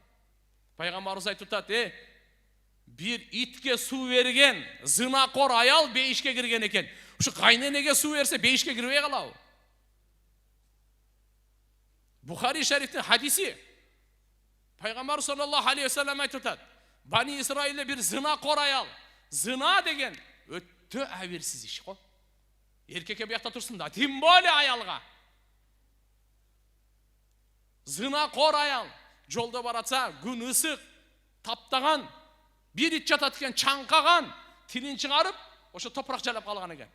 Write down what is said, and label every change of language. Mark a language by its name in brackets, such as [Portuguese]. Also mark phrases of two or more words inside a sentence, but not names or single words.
[Kyrgyz] Пайгамбарыбыз айтып атат: бир итке суу берген зынакор аял бейишке кирген экен. Ушу кайненеге суу берсе бейишке кирбей калабы? Бухари шарифтин хадиси. Пайгамбар [Arabic] صلى الله عليه وسلم [Kyrgyz] айтып атат: Бани Исраилде бир зынакор аял. Зына деген өтө абирсиз иш го. Эркекке биякта турсун да, [Russian] тем более [Kyrgyz] аялга. Зынакор аял жолдо баратса, күн ысык, таптаган, бир ит жатат экен, чаңкаган, тилин чыгарып, ошо топурак жалап калган экен.